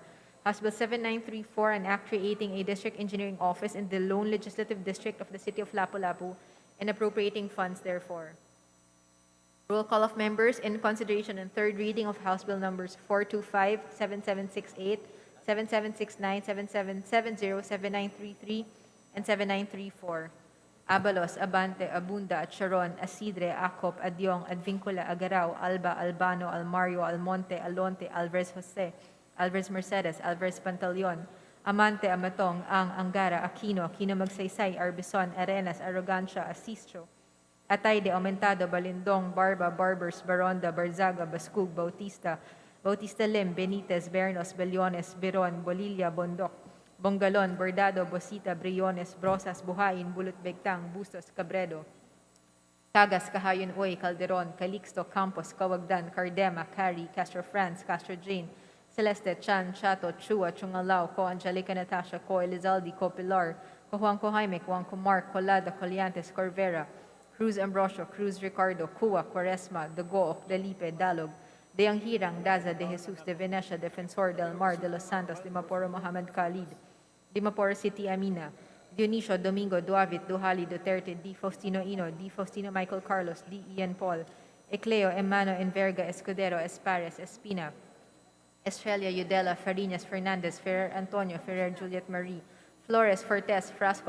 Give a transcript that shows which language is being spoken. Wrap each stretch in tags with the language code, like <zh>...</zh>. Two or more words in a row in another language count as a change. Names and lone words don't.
<en>House Bill 7934, an act creating a district engineering office in the lone legislative district of the city of Lapu-Lapu, and appropriating funds therefore. Roll call of members in consideration and third reading of House Bill numbers 425, 7768, 7769, 7770, 7933, and 7934. Abalos, Abante, Abunda, Charon, Asidre, Acop, Adyong, Advincula, Agarao, Alba, Albano, Almario, Almonte, Alonte, Alvarez Jose, Alvarez Mercedes, Alvarez Pantaleon, Amante, Amatong, Ang, Angara, Aquino, Aquino Magsaysay, Arbison, Arenas, Arrogancia, Asistro, Atayde, Aumentado, Balindong, Barba, Barbers, Baronda, Barzaga, Bascug, Bautista, Bautista Lim, Benitez, Bernos, Bellones, Biron, Bolilla, Bondok, Bongalon, Bordado, Bosita, Briones, Brosas, Buhayin, Bulot Begtang, Bustos, Cabredo, Cagas, Cahayon Uy, Calderon, Calixto, Campos, Cawagdan, Cardema, Cari, Castro France, Castro Jane, Celeste, Chan, Chato, Chua, Chungalao, Co Angelica Natasha, Co Elizalde, Co Pilar, Co Juanco Jaime, Co Juanco Mark, Colada, Coliantes, Corvera, Cruz Ambrosio, Cruz Ricardo, Cua, Quaresma, Dago, Delipe, Dalog, Deang Hirang, Daza, De Jesus, De Venecia, Defensor, Del Mar, De Los Santos, Dimaporo, Mohammed Khalid, Dimaporo City, Amina, Dionisio, Domingo, Duavit, Duhali, Duterte, D. Faustino Ino, D. Faustino Michael Carlos, D. Ian Paul, Ecleo, Emano, Enverga, Escudero, Espares, Espina, Estrella, Udela, Farinas, Fernandez, Ferrer Antonio, Ferrer Juliet Marie, Flores, Fortes, Frasco,</en>